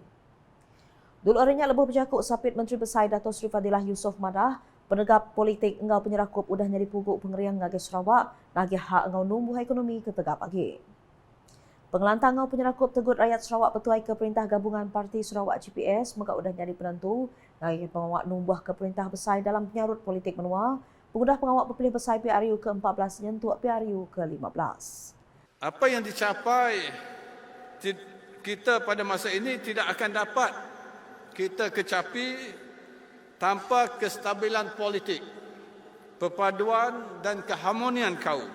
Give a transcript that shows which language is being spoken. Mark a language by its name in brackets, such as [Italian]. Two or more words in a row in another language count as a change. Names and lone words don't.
[Iban] Dulu orangnya lebih berjakuk sapit Menteri Besar Dato' Sri Fadilah Yusof Madah, penegak politik engau penyerakup udah nyari puguk pengerian ngagai Sarawak, nagih hak engau numbuh ekonomi ke tegak pagi. Pengelantang engau penyerakup tegut rakyat Sarawak petuai ke perintah gabungan Parti Sarawak GPS megak udah nyari penentu, nagih pengawak numbuh ke perintah besar dalam penyarut politik menua, pengudah pengawak berpilih besar PRU ke-14 nyentuh PRU ke-15. [Malay] Apa yang dicapai kita pada masa ini tidak akan dapat kita kecapi tanpa kestabilan politik, perpaduan dan keharmonian kaum.